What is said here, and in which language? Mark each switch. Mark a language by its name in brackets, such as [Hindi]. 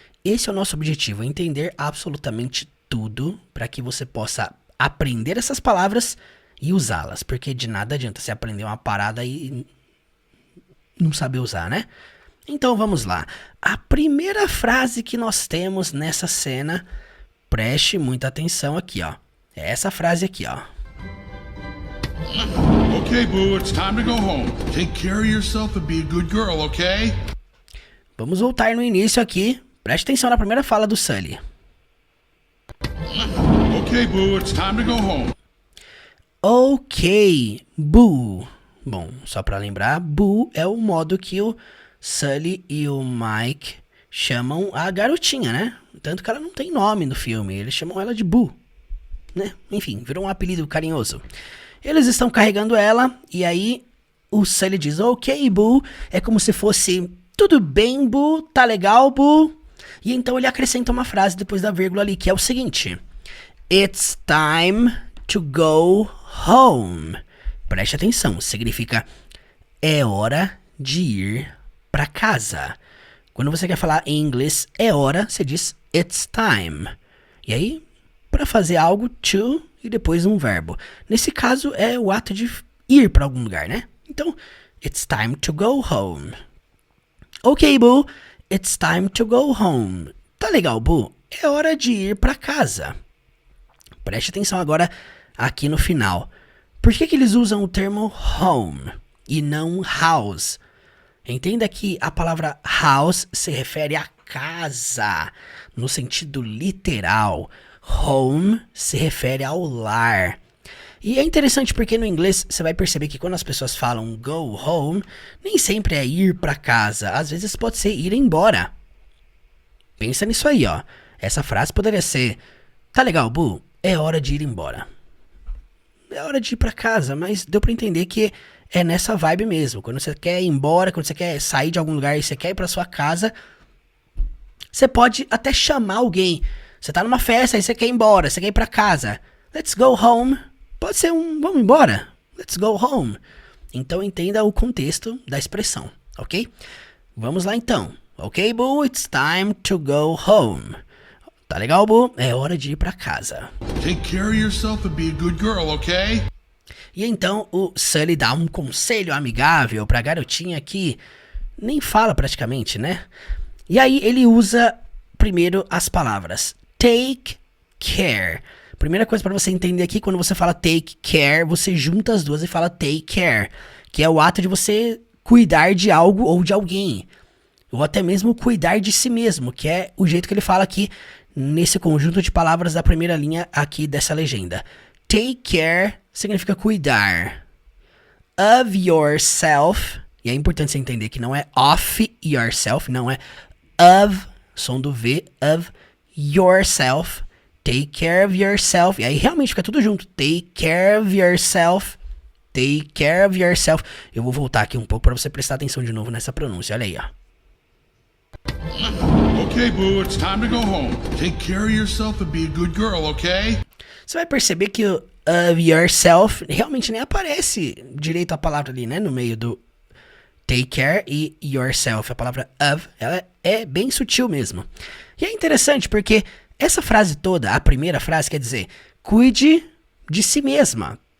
[Portuguese] Esse é o nosso objetivo, entender absolutamente tudo para que você possa aprender essas palavras e usá-las, porque de nada adianta você aprender uma parada e não saber usar, né? Então vamos lá. A primeira frase que nós temos nessa cena, preste muita atenção aqui, ó. É essa frase aqui, ó. [English] Okay, Boo, it's time to go home. Take care of yourself and be a good girl, okay? [Portuguese] Vamos voltar no início aqui. Preste atenção na primeira fala do Sully. [English] Okay, Boo, it's time to go home. Ok, Boo. [Portuguese] Bom, só pra lembrar, Boo é o modo que o Sully e o Mike chamam a garotinha, né? Tanto que ela não tem nome no filme, eles chamam ela de Boo, né? Enfim, virou um apelido carinhoso. Eles estão carregando ela e aí o Sully diz, ok, Boo, é como se fosse, tudo bem, Boo, tá legal, Boo? E então ele acrescenta uma frase depois da vírgula ali, que é o seguinte, [English] it's time to go home. [Portuguese] Preste atenção, significa é hora de ir para casa. Quando você quer falar em inglês é hora, você diz [English] it's time. [Portuguese] E aí, para fazer algo, to e depois um verbo. Nesse caso é o ato de ir para algum lugar, né? Então, [English] it's time to go home. Ok, Boo, it's time to go home. [Portuguese] Tá legal, Boo? É hora de ir para casa. Preste atenção agora aqui no final. Por que eles usam o termo home e não house? Entenda que a palavra house se refere a casa, no sentido literal. Home se refere ao lar. E é interessante porque no inglês você vai perceber que quando as pessoas falam go home, nem sempre é ir para casa. Às vezes pode ser ir embora. Pensa nisso aí, ó. Essa frase poderia ser: tá legal, Boo? É hora de ir embora. É hora de ir para casa, mas deu para entender que é nessa vibe mesmo. Quando você quer ir embora, quando você quer sair de algum lugar e você quer ir para sua casa, você pode até chamar alguém. Você tá numa festa e você quer ir embora, você quer ir para casa. [English] Let's go home. [Portuguese] Pode ser vamos embora. [English] Let's go home. [Portuguese] Então entenda o contexto da expressão, ok? Vamos lá então. [English] Ok, Boo, it's time to go home. [Portuguese] Tá legal, Boo? É hora de ir pra casa. [English] Take care of yourself and be a good girl, okay? [Portuguese] E então o Sully dá um conselho amigável pra garotinha que nem fala praticamente, né? E aí ele usa primeiro as palavras take care. Primeira coisa pra você entender aqui, quando você fala take care, você junta as duas e fala take care, que é o ato de você cuidar de algo ou de alguém. Ou até mesmo cuidar de si mesmo, que é o jeito que ele fala aqui nesse conjunto de palavras da primeira linha aqui dessa legenda. Take care significa cuidar. Of yourself, e é importante você entender que não é of yourself, não é of, som do V, of yourself. [English] Take care of yourself. [Portuguese] E aí realmente fica tudo junto. [English] Take care of yourself. Take care of yourself. [Portuguese] Eu vou voltar aqui um pouco para você prestar atenção de novo nessa pronúncia. Olha aí, ó. [English] Okay, Boo, it's time to go home. Take care of yourself and be a good girl, okay? [Portuguese] Você vai perceber que o of yourself realmente nem aparece direito a palavra ali, né? No meio do take care e yourself. A palavra of, ela é bem sutil mesmo. E é interessante porque essa frase toda, a primeira frase, quer dizer: cuide de si mesma.